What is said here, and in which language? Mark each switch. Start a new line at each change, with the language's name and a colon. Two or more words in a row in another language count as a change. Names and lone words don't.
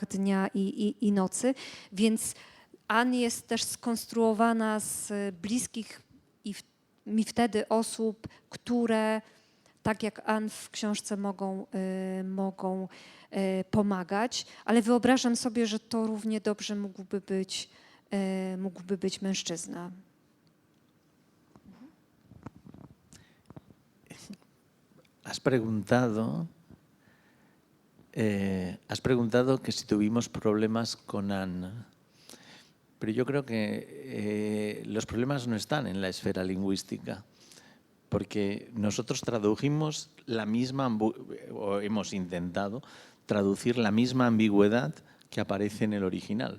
Polish: dnia i nocy, więc Anne jest też skonstruowana z bliskich mi wtedy osób, które tak jak Anne w książce mogą pomagać, ale wyobrażam sobie, że to równie dobrze mógłby być mężczyzna.
Spanish: has preguntado que si tuvimos problemas con Anne. Pero yo creo que los problemas no están en la esfera lingüística, porque nosotros tradujimos la misma, o hemos intentado traducir la misma ambigüedad que aparece en el original.